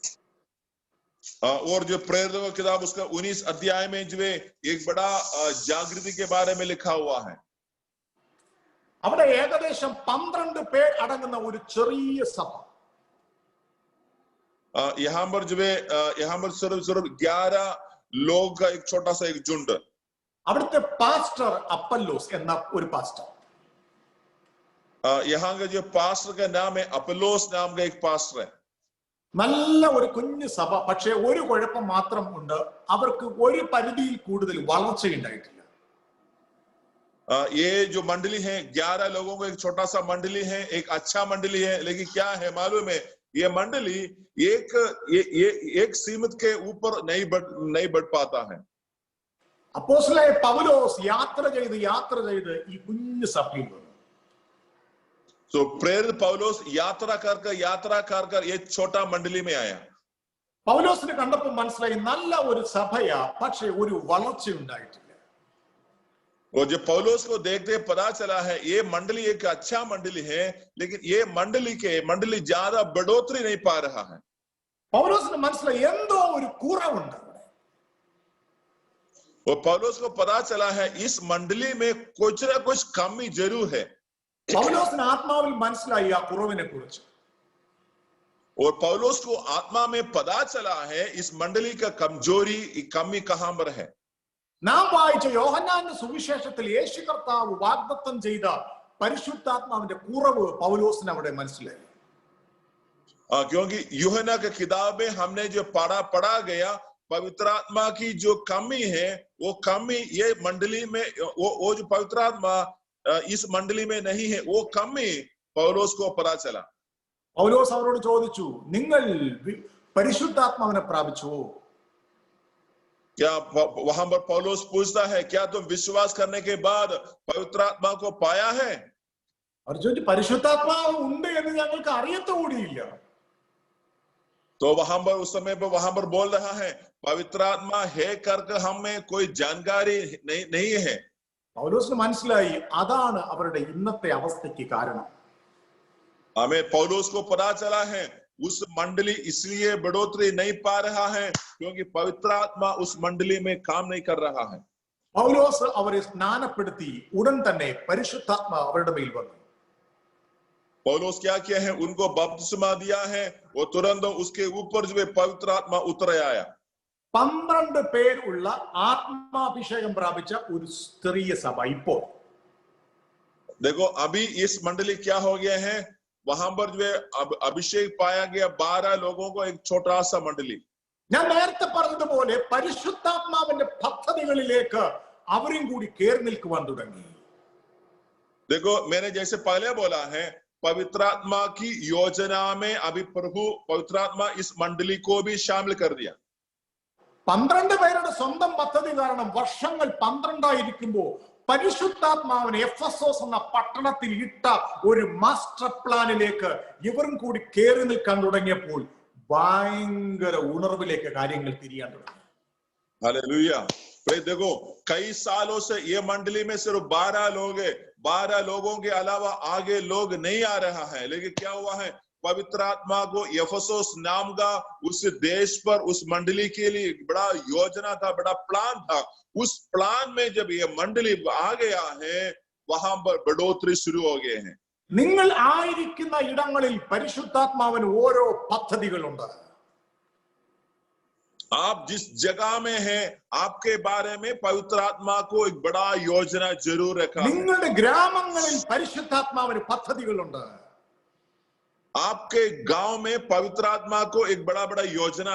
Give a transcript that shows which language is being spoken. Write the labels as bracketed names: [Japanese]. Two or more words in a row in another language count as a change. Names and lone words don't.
[Hindi] और जो प्रेरितों की किताब उसका 19 अध्याय में जो है एक बड़ा जागृति के बारे में लिखा हुआ है। [Malayalam] അവിടെ ഏകദേശം 12 പേർ അടങ്ങുന്ന ഒരു ചെറിയ സഭ, [Hindi] यहाँ पर जो है सिर्फ 11 लोग का एक छोटा सा एक झुंड। [Malayalam] അവിടുത്തെ പാസ്റ്റർ അപ്പല്ലോസ് എന്ന ഒരു പാസ്റ്റർ, [Hindi] यहाँ का जो पास्टर का नाम है अपोलोस नाम का एक पास्टर है। [Malayalam] നല്ല ഒരു കുഞ്ഞു സഭ, പക്ഷെ ഒരു കുഴപ്പം മാത്രം ഉണ്ട്, അവർക്ക് ഒരു പരിധിയിൽ കൂടുതൽ വളർച്ചയുണ്ടായിട്ടില്ല. [Hindi] ये जो मंडली है 11 लोगों को एक छोटा सा मंडली है, एक अच्छा मंडली है, लेकिन क्या है मालूम है, ये मंडली एक सीमित के ऊपर नहीं बढ़ पाता है। [Malayalam] അപ്പോസ്തലനായ പൗലോസ് യാത്ര ചെയ്ത് ഈ കുഞ്ഞു സഭയിൽ വന്നു. [Hindi] तो प्रेरित पौलुस यात्रा कर ये छोटा मंडली में आया। [Malayalam] പൗലോസിനെ കണ്ടപ്പോൾ മനസ്സിലായി നല്ല ഒരു സഭയാ, പക്ഷെ ഒരു വളർച്ച ഉണ്ടായിട്ടില്ല. [Hindi] और जब पौलुस को देखते पता चला है ये मंडली एक अच्छा मंडली है, लेकिन ये मंडली ज्यादा बढ़ोतरी नहीं पा रहा है। [Malayalam] പൗലോസിന് മനസ്സിലായി എന്തോ ഒരു കുറവുണ്ട്. [Hindi] और पौलुस को पता चला है इस मंडली में कुछ ना कुछ कमी जरूर है। [Malayalam] പൗലോസിന് ആത്മാവിൽ മനസ്സിലായി ആ കുറവിനെ കുറിച്ച്. [Hindi] और पौलुस को आत्मा में पता चला है इस मंडली का कमजोरी कमी कहां पर है। [Malayalam] നാം വായിച്ച യോഹന്നാന്റെ സുവിശേഷത്തിൽ യേശു കർത്താവ് വാഗ്ദത്തം ചെയ്ത പരിശുദ്ധാത്മാവിന്റെ കുറവ് പൗലോസിന് അവിടെ മനസ്സിലായി. [Hindi] क्योंकि यूहन्ना की किताब में हमने जो पढ़ा गया पवित्र आत्मा की जो कमी है, वो कमी ये मंडली में वो जो पवित्र आत्मा इस मंडली में नहीं है, वो कमी पौलुस को पता चला। [Malayalam] പൗലോസ് അവരോട് ചോദിച്ചു, നിങ്ങൾ പരിശുദ്ധാത്മാവിനെ പ്രാപിച്ചുവോ? [Hindi] क्या वहां पर पौलुस पूछता है क्या तुम विश्वास करने के बाद पवित्र आत्मा को पाया है? [Malayalam] അവർ ചോദിച്ചു, പരിശുദ്ധാത്മാവ് ഉണ്ട് എന്ന് ഞങ്ങൾക്ക് അറിയത്തുകൂടിയില്ല. [Hindi] तो वहां पर उस समय पर वहां पर बोल रहा है पवित्र आत्मा है करके हमें कोई जानकारी नहीं है। [Malayalam] പൗലോസിന് മനസ്സിലായി അതാണ് അവരുടെ ഇന്നത്തെ അവസ്ഥയ്ക്ക് കാരണം. [Hindi] हमें पौलुस को पता चला है उस मंडली इसलिए बढ़ोतरी नहीं पा रहा है क्योंकि पवित्र आत्मा उस मंडली में काम नहीं कर रहा है। [Malayalam] പൗലോസ് അവരെ സ്നാനപ്പെടുത്തി ഉടൻ തന്നെ പരിശുദ്ധാത്മ അവരുടെ മേൽ വന്നു. [Hindi] पौलुस क्या किया है, उनको बपतिस्मा दिया है, वो तुरंत उसके ऊपर जो है पवित्र आत्मा उतर आया। [Malayalam] 12 പേരുള്ള ആത്മാഭിഷേകം പ്രാപിച്ച ഒരു സ്ത്രീയ സഭ ഇപ്പോൾ. [Hindi] देखो अभी इस मंडली क्या हो गया है, वहां पर जो है अभिषेक पाया गया 12 लोगों को, एक छोटा सा मंडली. [Malayalam] ഞാൻ നേരത്തെ പറഞ്ഞതുപോലെ പരിശുദ്ധാത്മാവിന്റെ പദ്ധതികളിലേക്ക് അവരും കൂടി കയറി നിൽക്കുവാൻ തുടങ്ങി. [Hindi] देखो मैंने जैसे पहले बोला है, पवित्र आत्मा की योजना में अभी प्रभु पवित्र आत्मा इस मंडली को भी शामिल कर दिया. [Malayalam] 12 പേരുടെ സ്വന്തം പദ്ധതി കാരണം വർഷങ്ങൾ 12 ആയിരിക്കുമ്പോൾ പരിശുദ്ധാത്മാവിനെ എഫെസോസ് എന്ന പട്ടണത്തിൽ ഇട്ട ഒരു [English] master planilekku [Malayalam] ഇവരും കൂടി കയറി നിൽക്കാൻ തുടങ്ങിയപ്പോൾ ഭയങ്കര ഉണർവിലേക്ക് കാര്യങ്ങൾ തിരിയാൻ തുടങ്ങി. [Hindi] हालेलुया. देखो कई सालों से ये मंडली में सिर्फ 12 लोग हैं, 12 लोगों के अलावा आगे लोग नहीं आ रहा है. लेकिन क्या हुआ है, पवित्र आत्मा को एफेसोस नाम का उस देश पर उस मंडली के लिए बड़ा योजना था, बड़ा प्लान था. उस प्लान में जब ये मंडली आ गया है, वहां पर बढ़ोतरी शुरू हो गए हैं. [Malayalam] നിങ്ങൾ ആയിരിക്കുന്ന ഇടങ്ങളിൽ പരിശുദ്ധാത്മാവിന് ഓരോ പദ്ധതികളുണ്ട്. [Hindi] आप जिस जगह में हैं, आपके बारे में पवित्र आत्मा को एक बड़ा योजना जरूर रखा है. [Malayalam] നിങ്ങളുടെ ഗ്രാമങ്ങളിൽ പരിശുദ്ധാത്മാവിന് പദ്ധതികളുണ്ട്. [Hindi] आपके गांव में पवित्र आत्मा को एक बड़ा बड़ा योजना